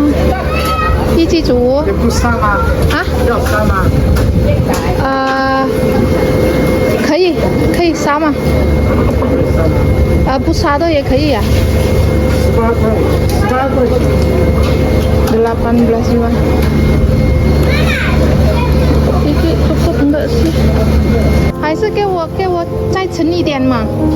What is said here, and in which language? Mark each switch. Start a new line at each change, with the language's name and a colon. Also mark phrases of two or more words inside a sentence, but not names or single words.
Chinese: 一起煮。也不杀吗？啊？要杀吗？可以杀吗？不杀的也可以呀。 18块，18块。
Indonesian: 18 juga. Ini cukup enggak sih?
Chinese: 还是给我再称一点嘛。